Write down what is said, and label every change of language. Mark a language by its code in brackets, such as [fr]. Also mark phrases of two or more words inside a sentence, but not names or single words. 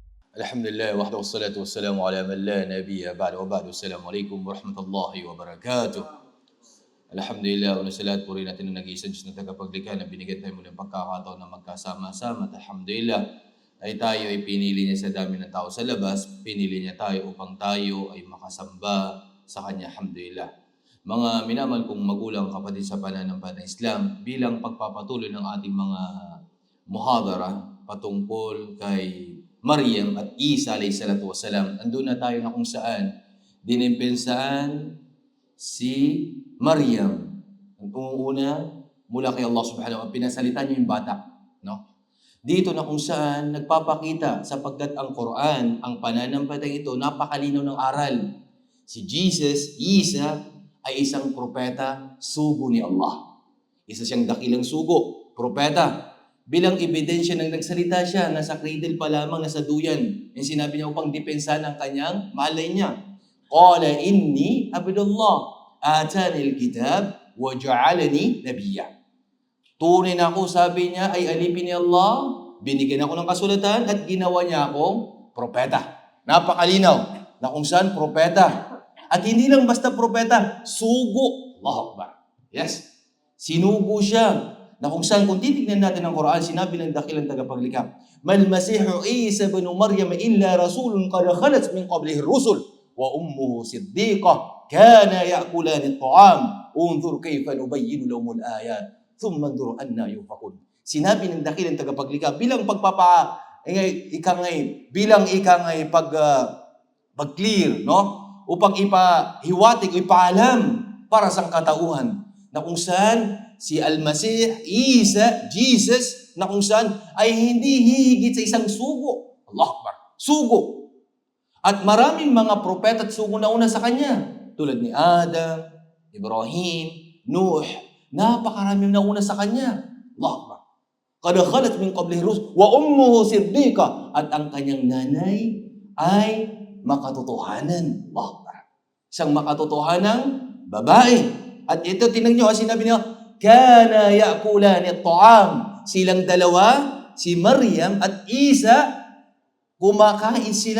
[ar] الحمد لله وحده والصلاة والسلام على من لا نبي بعده وبعد. السلام عليكم ورحمة الله وبركاته. [tl] Alhamdulillah, una sa lahat, purihin natin ang nag-iisang Diyos na tagapaglikha na binigyan tayo muli ng pagkakataon na magkasama-sama. At alhamdulillah, ay tayo ay pinili niya sa dami ng tao sa labas, pinili niya tayo upang tayo ay makasamba sa Kanya. Alhamdulillah. Mga minamahal kong magulang, kapatid sa pananampalatayang Islam, bilang pagpapatuloy ng ating mga muhadara patungkol kay Maryam at Isa [ar] عليه الصلاة والسلام, [tl] andun na tayo na kung saan dinimpensaan si Maryam. Ang una, mula kay Allah [ar] سبحانه وتعالى, [tl] pinasalita niya yung bata. No? Dito na kung saan nagpapakita, sapagkat ang Quran, ang pananampalatayang ito, napakalinaw ng aral. Si Jesus, Isa, ay isang propeta, sugo ni Allah. Isa siyang dakilang sugo, propeta. Bilang ebidensya ng nagsalita siya, nasa cradle pa lamang, nasa duyan. Yung sinabi niya upang depensahan ang kanyang malay niya. [ar] قال إني عبد الله آتاني الكتاب وجعلني نبيا. [tl] Tunay na ako, sabi niya, ay alipin ni Allah, binigyan ako ng kasulatan at ginawa niya akong propeta. Napakalinaw na kung saan propeta. At hindi lang basta propeta, sugo. [ar] الله أكبر. [tl] Yes. Sinugo siya. Na kung saan, kung titignan natin ang Quran, sinabi ng dakilang tagapaglikha, [ar] ما المسيح عيسى ابن مريم إلا رسول قد خلت من قبله الرسل وأمه صديقة كانا يأكلان الطعام انظر كيف نبين لهم الآيات ثم انظر أنى يؤفكون. [tl] Sinabi ng dakilang tagapaglikha bilang pag-clear, no? Upang ipahiwatig o ipaalam para sa katauhan na kung saan si Al-Masih, Isa, Jesus, na kung saan ay hindi hihigit sa isang sugo. [ar] الله أكبر. [tl] Sugo. At maraming mga propeta at sugo na una sa kanya. Tulad ni Adam, Ibrahim, Nuh. Napakaraming na una sa kanya. [ar] الله أكبر. قد خلت من قبله الرسل وأمه صديقة. [tl] At ang kanyang nanay ay makatotohanan. [ar] الله أكبر. [tl] Isang makatotohanang babae. At ito, tingnan nyo, sinabi niya, [ar] كانا يأكلان الطعام. [tl] Silang dalawa, si Maryam at Isa, kumakain sila.